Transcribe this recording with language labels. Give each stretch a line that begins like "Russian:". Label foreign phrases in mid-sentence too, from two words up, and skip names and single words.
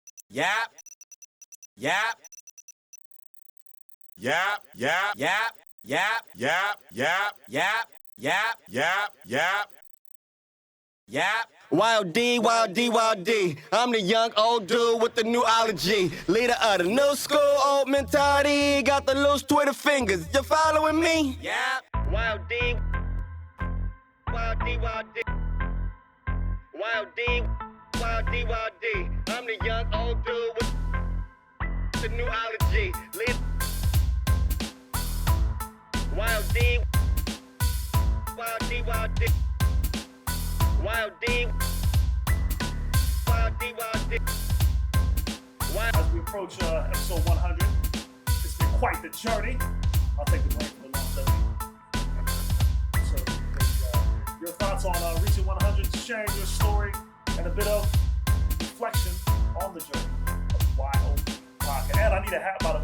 English: Yap. Yap. Yap. Yap. Yap. Yap. Yap. Yap. Yap. Yap. Yap. Yap. Yap. Y.O.D, Y.O.D, Y.O.D. I'm the young old dude with the new ology. Leader of the new school, old mentality. Got the loose Twitter fingers. You following me? Yap. Y.O.D, Y.O.D, Y.O.D. Y.O.D, Y.O.D, Y.O.D. I'm the young old dude with the new ology. Leader. Y.O.D, Y.O.D, Y.O.D. Y.O.D, Y.O.D, Y.O.D. As we approach episode 100, it's been quite the journey. I'll take the blame for the longevity. So, your thoughts on reaching 100, sharing your story, and a bit of reflection on the journey of Y.O.D Podcast. And I need a hat, by the way.